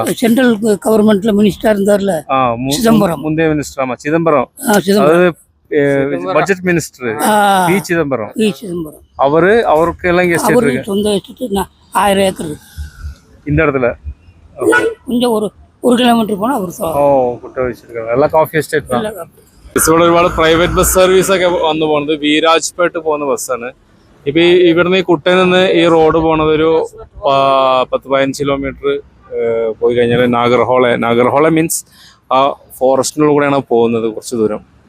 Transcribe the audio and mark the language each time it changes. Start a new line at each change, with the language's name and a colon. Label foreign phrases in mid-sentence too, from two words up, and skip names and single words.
English: central governmentla
Tamil: மினிஸ்டரா இருந்தார்ல சிதம்பரம். முந்தைய மினிஸ்டர். ஆமா, சிதம்பரம். அதாவது
English: budget minister
Tamil: பி சிதம்பரம். அவருக்கு எல்லாம் எஸ்டேட் இருக்கு. சொந்த எஸ்டேட் 1000 ஏக்கர் இந்த இடத்துல. கொஞ்சம் ஒரு கிலோமீட்டர்
Malayalam: പോണ ഒരു കുട്ട വെച്ചിരിക്കുന്നത് എല്ലാ
English: coffee estate
Malayalam: ആണ്. ഇവിടെ ഒരുപാട്
English: private bus service
Malayalam: ഒക്കെ വന്നു പോകുന്നത്. വീരാജ്പേട്ട് പോകുന്ന ബസ്സാണ്. ഇപ്പൊ ഇവിടുന്ന് ഈ കുട്ടയിൽ നിന്ന് ഈ റോഡ് പോണത് ഒരു 10-15 കിലോമീറ്റർ പോയി കഴിഞ്ഞാൽ നാഗർഹോള മീൻസ് ആ ഫോറസ്റ്റിനുള്ള കൂടെയാണ് പോകുന്നത് കുറച്ച് ദൂരം.